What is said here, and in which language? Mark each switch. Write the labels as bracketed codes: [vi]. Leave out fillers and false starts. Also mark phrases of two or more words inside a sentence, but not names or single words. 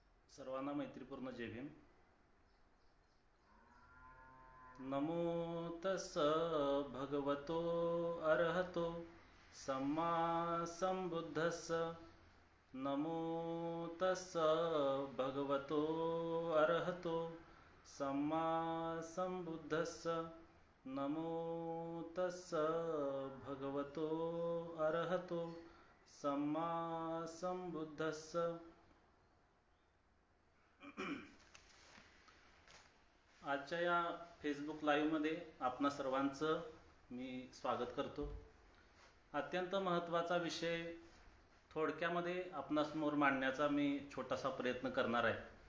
[mr] सर्वांना मैत्रीपूर्ण जय भीम. [pi] नमो तस् भगवतो अर्हतो सम्मा संबुद्धस्स. नमो तस् भगवतो अर्हतो सम्मा संबुद्धस्स. नमो तस् भगवतो अर्हतो सम्मा संबुद्धस्स. [mr] आजच्या या फेसबुक लाईव्हमध्ये आपणा सर्वांचं मी स्वागत करतो. अत्यंत महत्त्वाचा विषय थोडक्यामध्ये आपणासमोर मांडण्याचा मी छोटासा प्रयत्न करणार आहे.